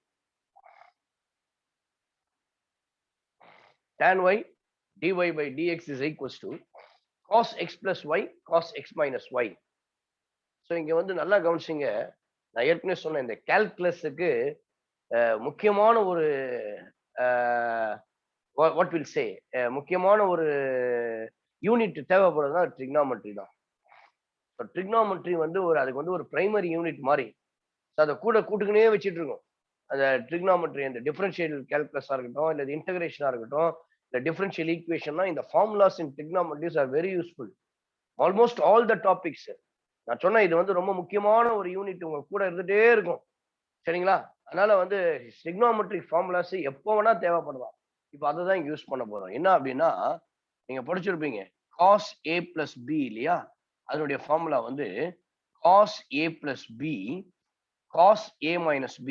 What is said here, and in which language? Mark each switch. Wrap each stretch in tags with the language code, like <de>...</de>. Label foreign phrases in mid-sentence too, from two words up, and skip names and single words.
<en>Tan y dy by dx is equals to cos x plus y cos x minus y.</en> <ta>ஸோ இங்க வந்து நல்லா கவனிச்சிங்க. நான் ஏற்கனவே சொன்னேன் இந்த கால்குலஸுக்கு முக்கியமான ஒரு</ta> <en>what will say</en> <ta>முக்கியமான ஒரு யூனிட் தேவைப்படுறதுனா ட்ரிக்னாமெட்ரி தான். ட்ரிக்னாமெட்ரி வந்து அதுக்கு வந்து ஒரு</ta> <en>primary unit</en> <ta>மாதிரி அதை கூட்டுக்குனே வச்சுட்டு இருக்கோம். அந்த ட்ரிக்னாமெட்ரி அந்த</ta> <en>differential calculus</en> <ta>இருக்கட்டும், இல்லை இன்டகிரேஷனா இருக்கட்டும், இல்லை</ta> <en>differential equation</en> <ta>இந்த</ta> <en>formulas in trigonometries are very useful. almost all the topics</en> <ta>நான் சொன்னேன் இது வந்து ரொம்ப முக்கியமான ஒரு யூனிட் உங்க கூட இருந்துட்டே இருக்கும். சரிங்களா? அதனால வந்து</ta> <en>trigonometric formulas</en> <ta>எப்போ வேணா தேவைப்படலாம். இப்போ அதை தான் யூஸ் பண்ண போறோம். என்ன அப்படின்னா நீங்க படிச்சிருப்பீங்க</ta> <en>cos A plus B</en> <ta>இல்லையா? அதனுடைய ஃபார்முலா வந்து</ta> <en>cos A plus B cos A minus B.</en>